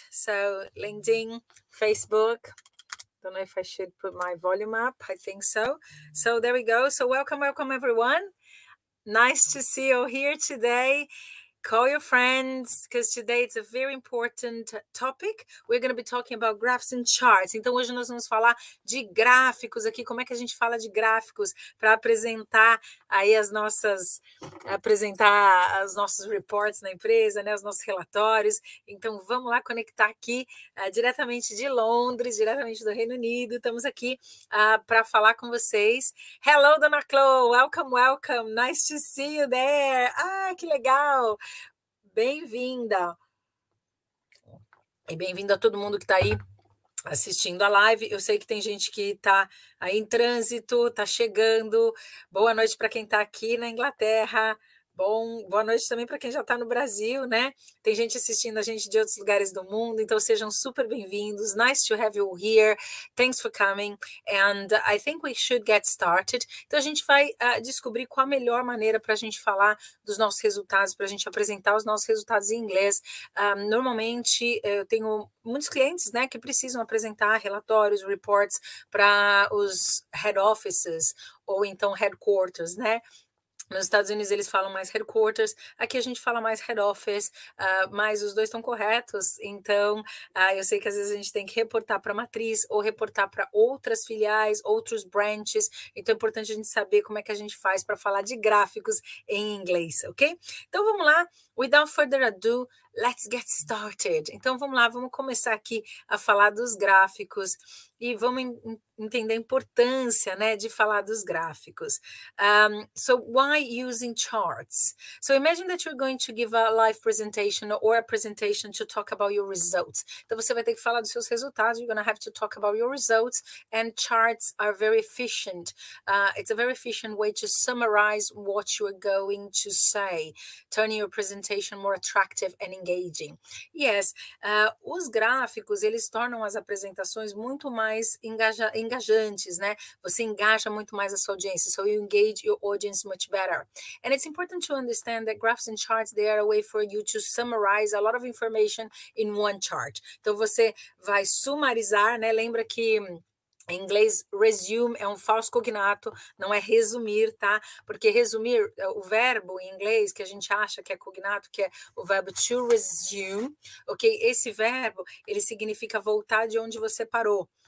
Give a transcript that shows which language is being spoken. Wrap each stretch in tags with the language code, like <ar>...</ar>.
<en>So LinkedIn, Facebook. Don't know if I should put my volume up. I think so. So there we go. So welcome everyone. Nice to see you here today. Call your friends, because today it's a very important topic. We're going to be talking about graphs and charts.</en> <pt>Então, hoje nós vamos falar de gráficos aqui. Como é que a gente fala de gráficos para apresentar aí apresentar os nossos reports na empresa, né, os nossos relatórios. Então, vamos lá conectar aqui diretamente de Londres, diretamente do Reino Unido. Estamos aqui para falar com vocês.</pt> <en>Hello, Dona Chloe. Welcome. Nice to see you there.</en> <pt>Ah, que legal. Bem-vinda. E bem-vindo a todo mundo que está aí assistindo a live. Eu sei que tem gente que está aí em trânsito, está chegando. Boa noite para quem está aqui na Inglaterra. Boa noite também para quem já está no Brasil, né? Tem gente assistindo a gente de outros lugares do mundo, então sejam super bem-vindos.</pt> <en>Nice to have you here. Thanks for coming. And I think we should get started.</en> <pt>Então a gente vai descobrir qual a melhor maneira para a gente falar dos nossos resultados, para a gente apresentar os nossos resultados em inglês. Normalmente eu tenho muitos clientes, né, que precisam apresentar relatórios, reports para os head offices ou então headquarters, né? Nos Estados Unidos eles falam mais headquarters, aqui a gente fala mais head office, mas os dois estão corretos, então eu sei que às vezes a gente tem que reportar para a matriz ou reportar para outras filiais, outros branches, então é importante a gente saber como é que a gente faz para falar de gráficos em inglês, ok? Então vamos lá,</pt> <en>without further ado, let's get started.</en> <pt>Então vamos lá, vamos começar aqui a falar dos gráficos e vamos entender a importância, né, de falar dos gráficos.</pt> <en>So why using charts? So imagine that you're going to give a live presentation or a presentation to talk about your results.</en> <pt>Então você vai ter que falar dos seus resultados.</pt> <en>You're going to have to talk about your results, and charts are very efficient. It's a very efficient way to summarize what you're going to say, turning your presentation more attractive and engaging.</en> <pt>Yes, os gráficos, eles tornam as apresentações muito mais engajantes, né? Você engaja muito mais a sua audiência,</pt> <en>so you engage your audience much better. And it's important to understand that graphs and charts, they are a way for you to summarize a lot of information in one chart.</en> <pt>Então você vai sumarizar, né? Lembra que em inglês, resume é um falso cognato, não é resumir, tá? Porque resumir, o verbo em inglês que a gente acha que é cognato, que é o verbo to resume, ok? Esse verbo, ele significa voltar de onde você parou.</pt>